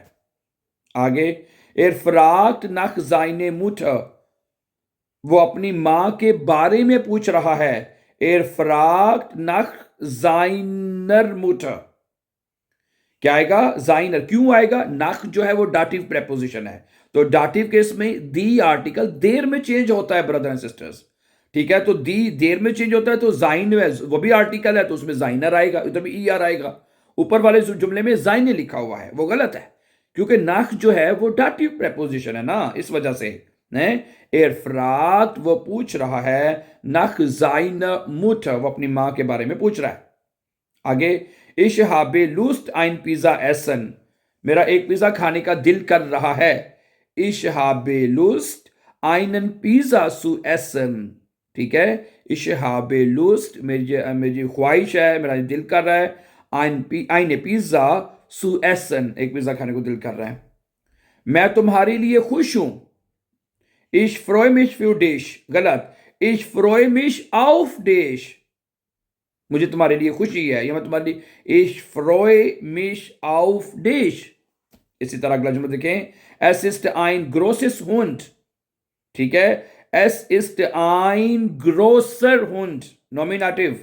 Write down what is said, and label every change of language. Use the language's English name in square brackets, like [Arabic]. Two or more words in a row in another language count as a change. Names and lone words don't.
[Hindi] आगे, [German] er fragt nach seine Mutter, [Hindi] वो अपनी मां के बारे में पूछ रहा है, [German] er fragt nach seiner Mutter, [Hindi] क्या आएगा? जाइनर, क्यों आएगा? नख जो है वो [English] dative preposition [Hindi] है, तो [English] dative case [Hindi] में दी आर्टिकल देर में चेंज होता है [English] brother and sisters, [Hindi] ठीक है, तो दी देर में चेंज होता है, तो जाइन वो भी आर्टिकल है, तो उसमें जाइनर आएगा, इधर भी ई आर आएगा। ऊपर वाले जुमले में जाइने लिखा हुआ है वो गलत है, क्योंकि नख जो है वो [English] dative preposition [Hindi] है ना, इस वजह से। [German] er fragt, [Hindi] वो पूछ रहा है, [German] nach sein Mutter, [Hindi] वो अपनी मां के बारे में पूछ रहा है। आगे, [German] Ich habe Lust ein Pizza essen, [Hindi] मेरा एक पिज्जा खाने का दिल कर रहा है, [German] Ich habe Lust einen Pizza zu essen, [Hindi] ठीक है, [German] Ich habe Lust, [Hindi] मेरी ख्वाहिश है, मेरा दिल कर रहा है, [German] eine Pizza zu essen, [Hindi] एक पिज्जा खाने को दिल कर रहा है। मैं तुम्हारे लिए खुश हूं, [German] Ich freue mich für dich. गलत. Ich freue mich auf dich. [Hindi] मुझे तुम्हारे लिए खुशी है, या मैं तुम्हारे लिए [German] Ich freue mich auf dich. [Hindi] इसी तरह अगला जुमला देखें. [German] Es ist ein großes Hund. [Hindi] ठीक है. [German] Es ist ein großer Hund. Nominativ.